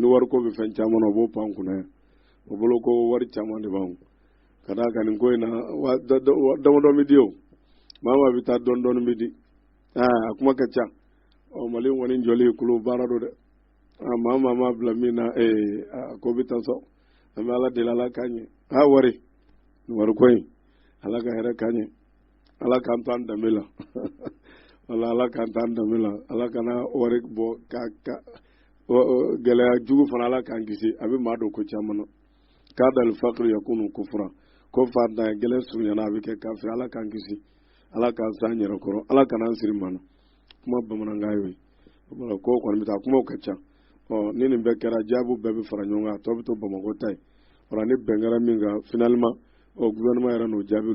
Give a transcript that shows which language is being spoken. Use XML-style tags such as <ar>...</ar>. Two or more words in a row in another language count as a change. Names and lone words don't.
<bm>wariko bɛ fɛn caman na o b'o pan kunna yan o bolo ko wari caman de b'an ka d'a kan nin ko in na damadɔ bɛ di o maa maa bɛ taa dɔɔni bɛ di a kuma ka ca mali kɔni jɔli kulo baara do dɛ maa ma bila min na ko bɛ taa sɔn an bɛ ala deli ala k'an ɲɛ wari ko in ala ka hɛrɛ k'an ɲɛ ala k'an to an danbe la wala ala k'an to an danbe la ala kana wari bɔ gɛlɛya jugu fana ala k'an kisi a bɛ maa don ko caman na k'a dali fakiri yakunu kufura ko fatan gɛlɛn surunyana a bɛ kɛ kafiri ala k'an kisi ala k'an san yɛrɛ kɔrɔ ala kana an siri mana kuma bamanankan ye ko kɔni bɛ taa kumaw ka ca ni nin bɛɛ kɛra jaabu bɛɛ bɛ fara ɲɔgɔn kan a tɔ bɛ to bamakɔ ta ye wala ni bɛn kɛra min kan</bm> <fr>finalement gouvernement</fr> <bm>yɛrɛ n'o jaabiw</bm>